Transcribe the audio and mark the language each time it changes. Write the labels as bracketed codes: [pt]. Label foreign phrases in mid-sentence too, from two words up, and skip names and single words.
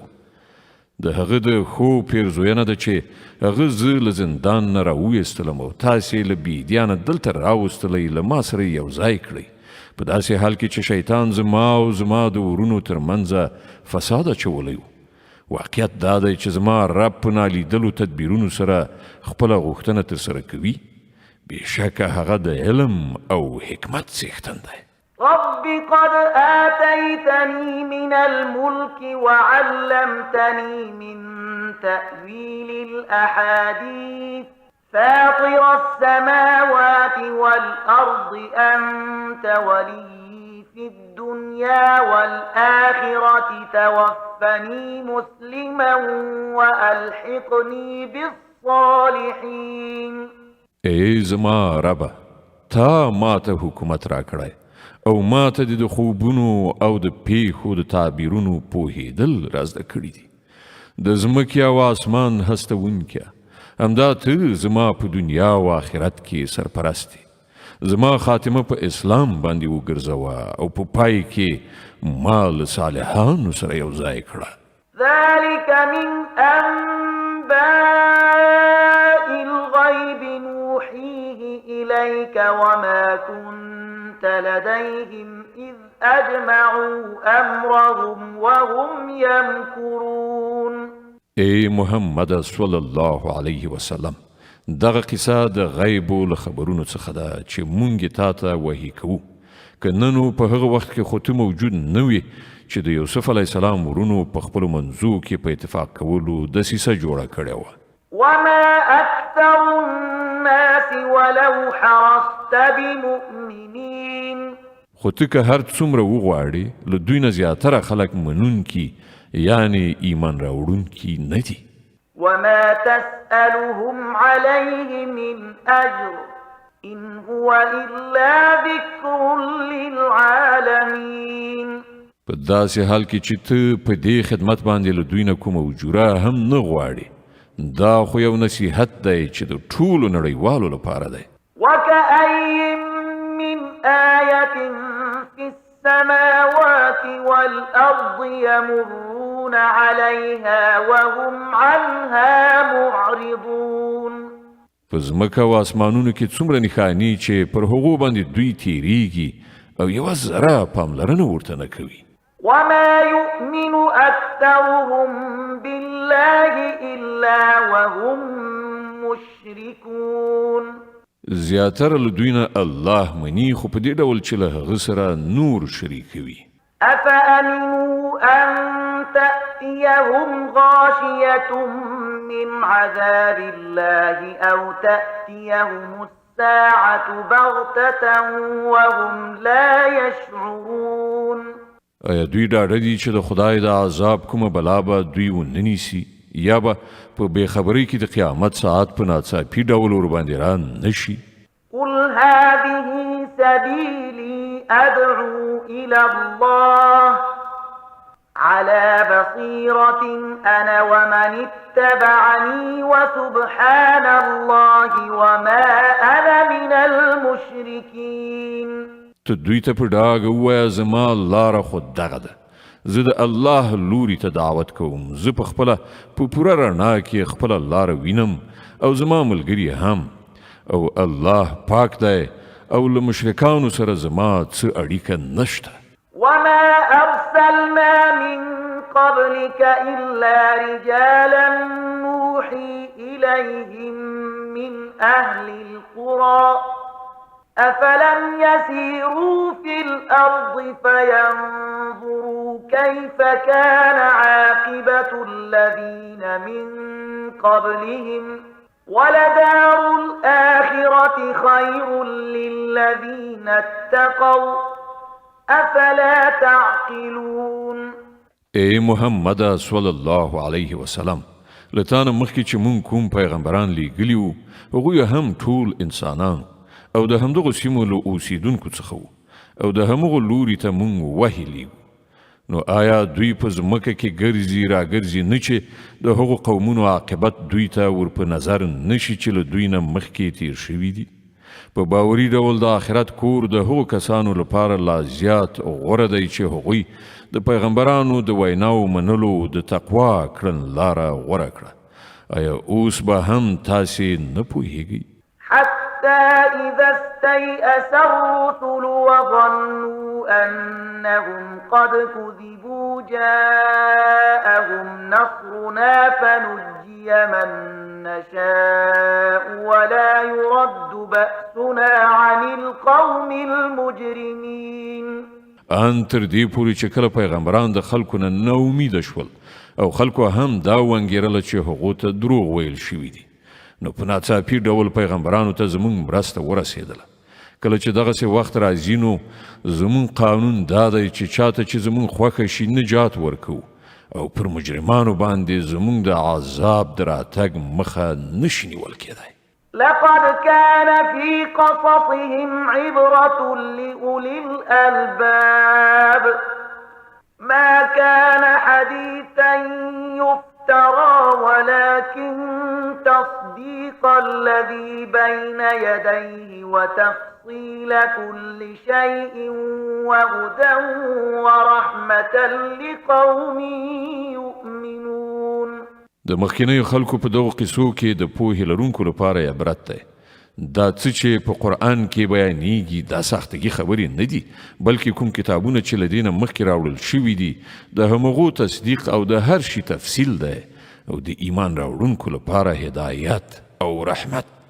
[ps] د هغه د خوب پیرزوینه ده چې هغه زه له زندان نه راویستلم او تاسې له بیدیانه دلته راوستلی له ما سره یو ځای کړئ، په داسې حال کې چې شیطان زما او زما د ورونو ترمنځه فساد اچولی و. واقعیت دا دی چې زما رب په نالیدلو تدبیرونو سره خپله غوښتنه ترسره کوي، بېشکه هغه د علم او حکمت څښتن دی. [ar] رب قد آتيتني من الملك وعلمتني من تأويل الأحاديث فاطر السماوات والأرض أنت ولي في الدنيا والآخرة توفني مسلما وألحقني بالصالحين. [ps] ای زما ربه تا ماته حکومت را کړی او ماته د خوبونو او د پیښو د تعبیرونو پوهېدل را زده کړي دي. د ځمکې او اسمان هستوونکیه، همدا ته زما په دنیا او آخرت کې سرپرست یې. زما خاتمه په اسلام باندې وګرځوه او په پای کې ما له صالحانو سره یو ځای کړه. [ar] ذلك من أنباء الغيب نوحيه إليك وما كنت لديهم إذ أجمعوا أمرهم وهم يمكرون. [ps] ای محمد [ar] صلی الله علیه وسلم، [ps] دغه قصه د غیبو له خبرونو څخه ده چې مونږ تا ته وحی کوو. که نن په هغه وخت کې خو ته موجود نه وي چې د یوسف [ar] علیه السلام [ps] ورونو په خپلو منځو کې په اتفاق کولو دسیسه جوړه کړې وه. [ar] وما أكثر الناس ولو حرصت بمؤمنين. [ps] خو ته که هر څومره وغواړې له دوی نه زیاتره خلک منونکي یعنی ایمان راوړونکي نه دي. [ar] وما تسألهم عليه من أجر إن هو إلا ذكر للعالمين. [ps] په داسې حال کې چې ته په دې خدمت باندې له دوی نه کومه اجوره هم نه غواړې، دا خو یو نصیحت دی چې د ټولو نړیوالو لپاره دی. [ar] وكأي من آية في السماوات والأرض يمرون عليها وهم عنها معرضون. [ps] په ځمکه او اسمانونو کې څومره نښانې چې پر هغو باندې دوی تیریږي او یوه ذره پاملرنه ورته نه کوي. [ar] وما يؤمن أكثرهم بالله إلا وهم مشركون. [ps] زیاتره له دوی نه الله مني، خو په دې ډول چې له هغه سره نور شریکوي. [ar] أفأمنوا أن تأتيهم غاشية من عذاب الله أو تأتيهم الساعة بغتة وهم لا يشعرون. [ps] آیا دوی ډاډه دي چې د خدای د عذاب کومه بلا به دوی ونه نیسي یا به په بېخبرۍ کې د قیامت ساعت په ناڅاپي ډول ورباندې را نشي؟ [ar] قل هذه سبيلي أدعو إلى الله على بصيرة أنا ومن اتبعني وسبحان الله وما أنا من المشركين. [ps] ته دوی ته په ډاګه ووایه زما لاره خو دغه ده، زه د الله لوري ته دعوت کوم، زه په خپله په پوره رڼا کې خپله لاره وینم او زما ملګري هم، او الله پاک دی او له مشرکانو سره زما څه اړیکه نشته. [ar] وما أرسلنا من قبلك إلا رجالا نوحي إليهم من أهل القرى أفلم يسيروا في الأرض فينظروا كيف كان عاقبة الذين من قبلهم ولدار الآخرة خير للذين اتقوا أفلا تعقلون. [ps] ای محمد [ar] صلی الله علیه وسلم، [ps] لتانه مخکې چې مونږ کوم پیغمبران لیږلي وو هغوی هم ټول انسانان او د همدغو سیمو له اوسیدونکو څخه وو او د همغو لوري ته مونږ وحی لیږو. نو آیا دوی په ځمکه کې ګرځي راګرځي نه چې د هغو قومونو عاقبت دوی ته ور په نظر نشي چې له دوی نه مخکې تیر شوي دي؟ په باوري ډول د آخرت کور د هغو کسانو لپاره لا زیات غوره دی چې هغوی د پیغمبرانو د ویناو منلو د تقوا کړنلاره غوره کړه. آیا اوس به هم تاسې نه پوهیږئ؟ [ar] حتى إذا استيأس الرسل وظنوا أنهم قد كذبوا جاءهم نصرنا فنجي من نشاء ولا يرد بأسنا عن القوم المجرمين. [ps] ان تر دې پورې چې کله پیغمبران د خلکو نه ناامیده شول او خلکو هم دا وانګیرله چې هغو ته دروغ ویل شوي دي، نو په ناڅاپي ډول پیغمبرانو ته زمونږ مرسته ورسېدله. کله چې دغسې وخت راځي نو زمونږ قانون دا دی چې چاته چې زمونږ خوښه شي نجات ورکوو او پر مجرمانو باندې زمونږ د عذاب د راتګ مخه نشي نیول کېدی. [ar] لقد كان في قصصهم عبرة لأولي الألباب ما كان حديثا يفترى ولكن تصديق الذي بين يديه وتفصيل كل شيء وهدى ورحمة لقوم يؤمنون. [ps] د مخکینیو خلکو په دغو قصو کې د پوهې لرونکو لپاره عبرت دی. دا څه چې په قرآن کې بیانېږي دا سختګي خبرې نه دي، بلکې کوم کتابونه چې له دې نه مخکې راوړل شوي دي د همغو تصدیق او د هر شي تفصیل دی او د ایمان راوړونکو لپاره هدایت او رحمت.